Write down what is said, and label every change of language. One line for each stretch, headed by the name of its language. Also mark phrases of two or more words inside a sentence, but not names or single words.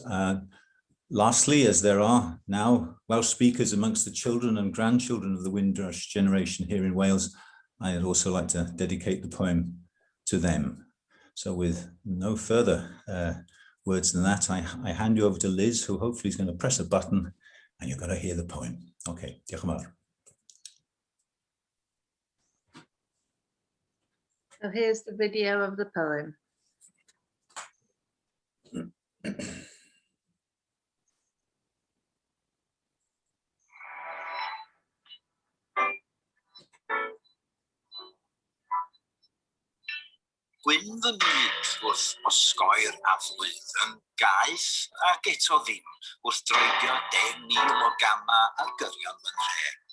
English: Lastly, as there are now Welsh speakers amongst the children and grandchildren of the Windrush generation here in Wales, I'd also like to dedicate the poem to them. So with no further words than that, I hand you over to Liz, who hopefully is going to press a button and you're going to hear the poem. Okay,
Welsh: diolch yn fawr.
English: So here's the video of the poem.
Welsh: Gwyn fy myd wrth osgoi'r aflwydd yn gaeth ac eto ddim wrth droedio 10,000 o gama ar gyrion fy nhre.